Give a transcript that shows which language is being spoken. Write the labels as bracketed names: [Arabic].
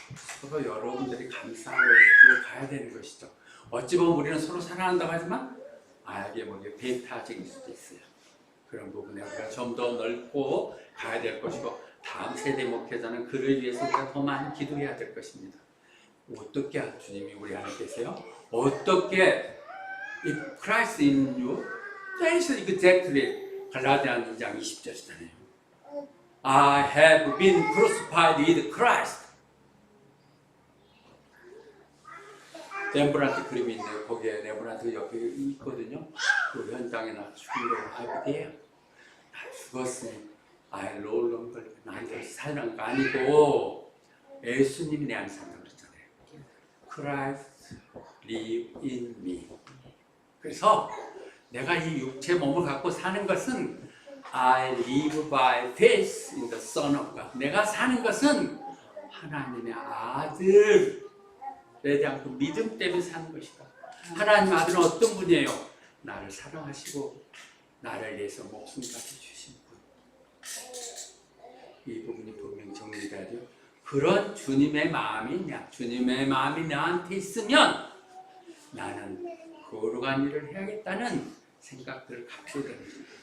[Korean] 서로 여러분들이 감싸고 해주고 가야 되는 것이죠. 어찌 보면 우리는 서로 사랑한다고 하지만 알게 모르게 배타적일 수도 있어요. 그런 부분에 우리가 좀 더 넓고 가야 될 것이고, 다음 세대 목회자는 그를 위해서 우리가 더 많이 기도해야 될 것입니다. 어떻게 주님이 우리 안에 계세요? 어떻게 [English] If Christ in you, that is exactly [Korean] 갈라디아 2장 20절이잖아요. [English] I have been crucified with Christ. [Korean] 렘브란트 그림이 있는데 거기에 렘브란트 옆에 있거든요. 그 현장에 나 죽은 걸 알게 돼요. 나 죽었으니 [English] I no longer, [Korean] 나 이제 살는 거 아니고 예수님이 내 안에 산다고 그랬잖아요. [English] Christ live in me. [Korean] 그래서 내가 이 육체 몸을 갖고 사는 것은 [English] I live by faith in the Son of God. [Korean] 내가 사는 것은 하나님의 아들에 대한 그 믿음 때문에 사는 것이다. 하나님 아들은 어떤 분이에요? 나를 사랑하시고 나를 위해서 목숨까지 주신 분. 이 부분이 분명히 정리돼야 돼요. 그런 주님의 마음이 나한테 있으면 나는 거룩한 일을 해야겠다는 생각들을 갖게 되는 거예요.